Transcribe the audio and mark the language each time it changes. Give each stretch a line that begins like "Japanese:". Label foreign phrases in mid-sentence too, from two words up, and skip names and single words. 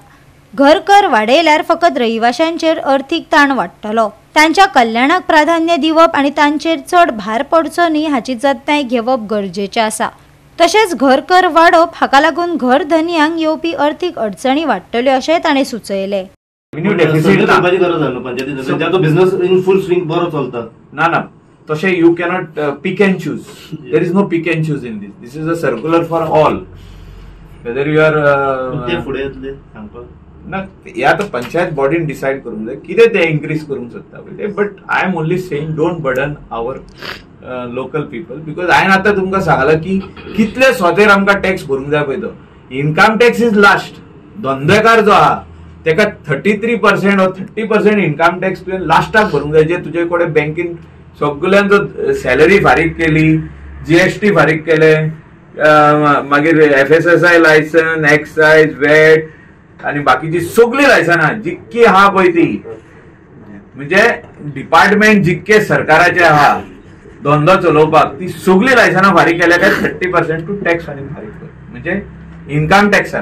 Konkani: घर कर वाडयल्यार फकत रहिवाशांचेर अर्थीक ताण वाडटलो, तांच्या कल्याणाक प्राधान्य दिवप आनी तांचेर चड भार पडचो न्ही हाची जतनाय घेवप गरजेचें आसा। तशेंच घर कर वाडप हाका लागून घर धन्यांक येवपी अर्थीक अडचणी वाडटल्यो अशें ताणें सुचयलें। ना तशें
English: you cannot pick and choose, there is no pick and choose in this is a circular for all, whether you are
Konkani: ना या तर पंचायत बॉडीन डिसाइड करूंक जाय कितें ते इन्क्रीज करूंक सोदता पळय,
English: But I am only saying don't burden our local people, because
Konkani: हांवें आतां तुमकां सांगलां की कितले स्वतेर आमकां टॅक्स भरूंक जाय पळय तो
English: income tax is last.
Konkani: धंदेकार जो आहा तेका 33% or 30%
English: income tax
Konkani: तुवें लास्टाक भरूंक जाय, जे तुजे कडेन बँकेन सगळ्यांचो सॅलरी फारीक केली, जीएसटी फारीक केले, मागीर FSSI लायसन, एक्सायज, वॅट आणि बाकीची सगळी लायसनां जितकी आहा पळय ती, म्हणजे डिपार्टमेंट जितके सरकाराचे आहा धंदो चलोवपाक ती सगळी लायसनां फारीक केल्या काय 30% टू टॅक्स आनी फारीक कर, म्हणजे इन्कम टॅक्साक।